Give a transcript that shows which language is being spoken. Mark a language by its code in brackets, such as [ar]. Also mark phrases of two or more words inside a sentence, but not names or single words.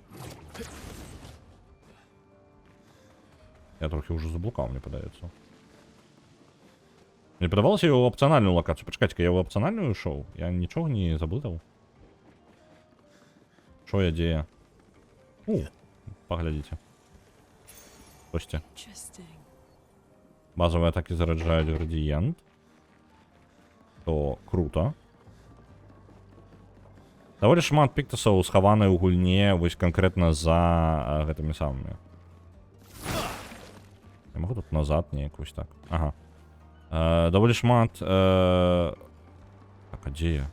[be] Я трохі ўжо заблукаў, мне падаецца. Мне падавалася ў апцыянальную лакацыю. Пачакайце-ка, я ў апцыянальную ішоў? Я нічога не заблытаў? Што я дзе? Паглядзіце. Костя. [ru] Базовые атаки заряджают градиент. [be] То круто. Даволі шмат піктасаў схаваны ў гульне вось канкрэтна за гэтымі самымі. Я могу тут назад неяк вось так. Ага. Даволі шмат... Так, а дзе я?